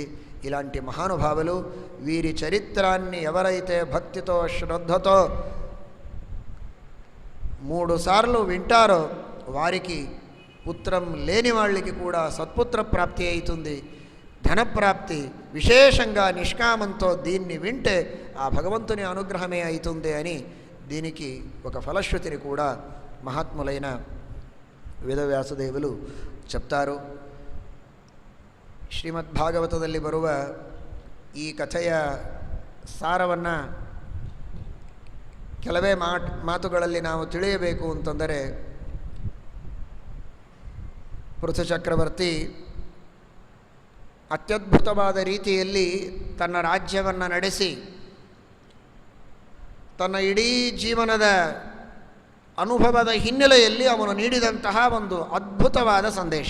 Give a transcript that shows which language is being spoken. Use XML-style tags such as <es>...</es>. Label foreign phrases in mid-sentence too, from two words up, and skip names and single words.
<te>ఇలాంటి మహానుభావులు, వీరి చరిత్రాన్ని ఎవరైతే భక్తితో శ్రద్ధతో 3 సార్లు వింటారో వారికి పుత్రం లేని వాళ్ళకి కూడా సత్పుత్ర ప్రాప్తి అవుతుంది, ధనప్రాప్తి. విశేషంగా నిష్కామంతో దీన్ని వింటే ఆ భగవంతుని అనుగ్రహమే అవుతుంది అని దీనికి ఒక ఫలశ్రుతిని కూడా మహాత్ములైన ವೇದವ್ಯಾಸದೇವರು చెప్తారు.</te> <kn>ಶ್ರೀಮದ್ಭಾಗವತದಲ್ಲಿ ಬರುವ ಈ ಕಥೆಯ ಸಾರವನ್ನು ಕೆಲವೇ ಮಾತುಗಳಲ್ಲಿ ನಾವು ತಿಳಿಯಬೇಕು ಅಂತಂದರೆ, ಪೃಥು ಚಕ್ರವರ್ತಿ ಅತ್ಯದ್ಭುತವಾದ ರೀತಿಯಲ್ಲಿ ತನ್ನ ರಾಜ್ಯವನ್ನು ನಡೆಸಿ ತನ್ನ ಇಡೀ ಜೀವನದ ಅನುಭವದ ಹಿನ್ನೆಲೆಯಲ್ಲಿ ಅವನು ನೀಡಿದಂತಹ ಒಂದು ಅದ್ಭುತವಾದ ಸಂದೇಶ.</kn>